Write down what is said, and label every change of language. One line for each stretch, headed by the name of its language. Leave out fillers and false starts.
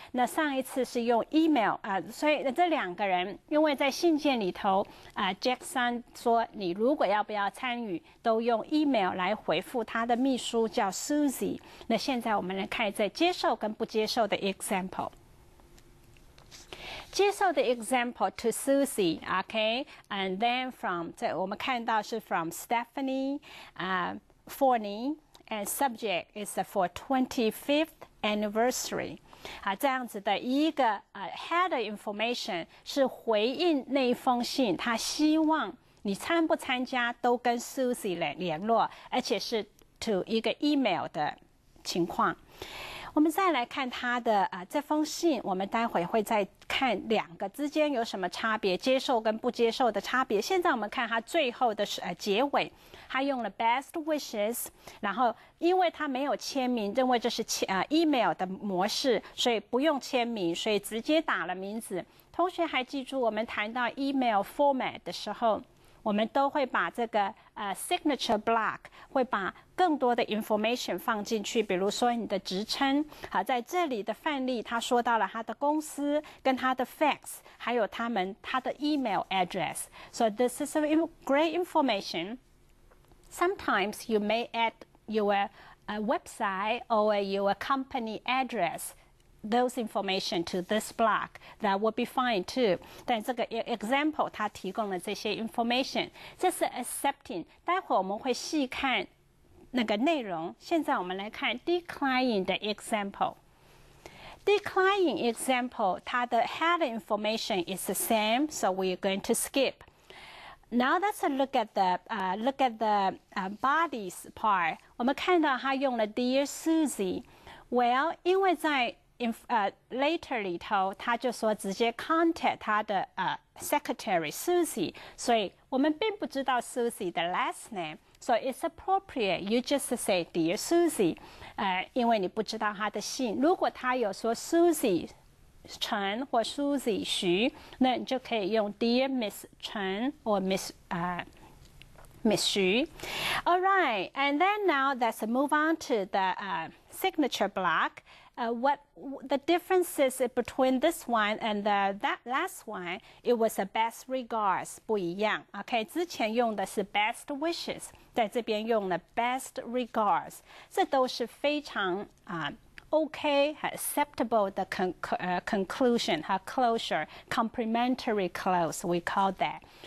Chinese: 那上一次是用 email 所以这两个人因为在信件里头Jackson 说你如果要不要参与都用 email 来回复他的秘书叫 Susie。那现在我们来看这接受跟不接受的 example。
English: 接受的 example to Susie, okay, and then from
Chinese: 这我们看到是
English: from Stephanie Forney, and subject is for 25th anniversary。
Chinese: 这样子的一个header information 是回应那一封信，他希望你参不参加都跟 Susie 联络，而且是 to 一个 email 的情况。我们再来看他的这封信，我们待会会再看两个之间有什么差别，接受跟不接受的差别。现在我们看他最后的结尾，他用了 best wishes， 然后因为他没有签名，认为这是email 的模式，所以不用签名，所以直接打了名字。同学还记住我们谈到 email format 的时候，我们都会把这个signature block 会把更多的 information 放进去，比如说你的职称。好，在这里的范例他说到了他的公司跟他的 fax 还有他的 email address.
English: So this is a great information. Sometimes you may add your website or your company address.Those information to this block that would be fine too.
Chinese: 但这个 example 它提供了这些 information， 这是 accepting。待会我们会细看那个内容。现在我们来看
English: declining 的 example。declining example 它的 header information is the same, so we're going to skip. Now let's look at the bodies part.
Chinese: 我们看到它用了 Dear Susie. Well, 因为在later 里头他就说直接 contact 他的secretary Susie， 所以我们并不知道 Susie 的 last name，
English: so it's appropriate you just say Dear Susie，
Chinese: 因为你不知道他的姓。如果他有说 Susie 陈或 Susie 徐，那你就可以用 Dear Miss 陈 or Miss Xu.
English: All right, and then now let's move on to the signature block. What the differences between this one and that last one? It was a best regards
Chinese: 不一样。 OK， 之前用的是 best wishes， 在这边用了 best regards， 这都是非常OK 和 acceptable 的conclusion 和 closure，
English: complimentary close we call that.